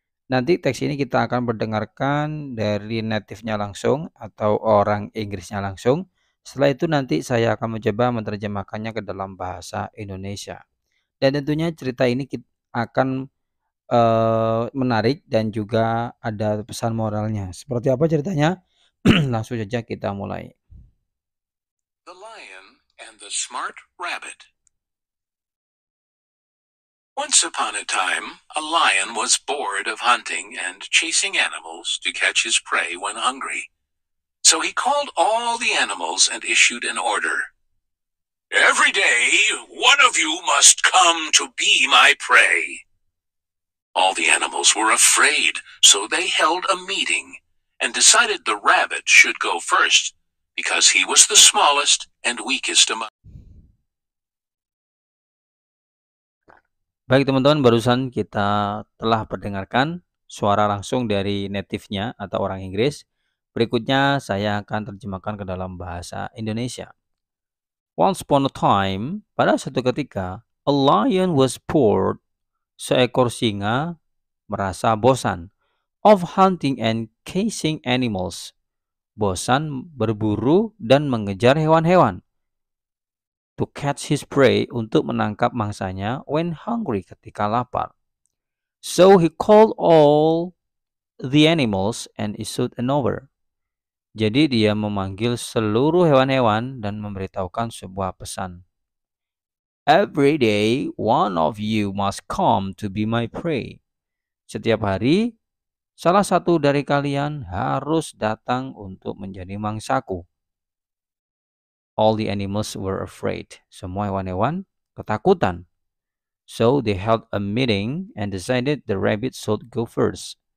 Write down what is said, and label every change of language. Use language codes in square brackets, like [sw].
[id] Nanti teks ini kita akan mendengarkan dari native-nya langsung atau orang Inggrisnya langsung. Setelah itu nanti saya akan mencoba menerjemahkannya ke dalam bahasa Indonesia. Dan tentunya cerita ini akan menarik dan juga ada pesan moralnya. Seperti apa ceritanya? Langsung saja kita mulai. [en] The Lion and the Smart Rabbit. Once upon a time, a lion was bored of hunting and chasing animals to catch his prey when hungry. So he called all the animals and issued an order. "Every day, one of you must come to be my prey." All the animals were afraid, so they held a meeting and decided the rabbit should go first because he was the smallest and weakest among. [id] Baik teman-teman, barusan kita telah mendengarkan suara langsung dari native-nya atau orang Inggris. Berikutnya saya akan terjemahkan ke dalam bahasa Indonesia. [en] Once upon a time, [id] pada suatu ketika, [en] a lion was bored, [id] seekor singa merasa bosan, [en] of hunting and chasing animals, [id] bosan berburu dan mengejar hewan-hewan, [en] to catch his prey, [id] untuk menangkap mangsanya, [en] when hungry, [id] ketika lapar. [en] So he called all the animals and issued an order. [id] Jadi dia memanggil seluruh hewan-hewan dan memberitahukan sebuah pesan. [en] Every day, one of you must come to be my prey. [id] Setiap hari, salah satu dari kalian harus datang untuk menjadi mangsaku. [en] All the animals were afraid. [id] Semua hewan-hewan ketakutan. [en] So they held a meeting and decided the rabbit should go first.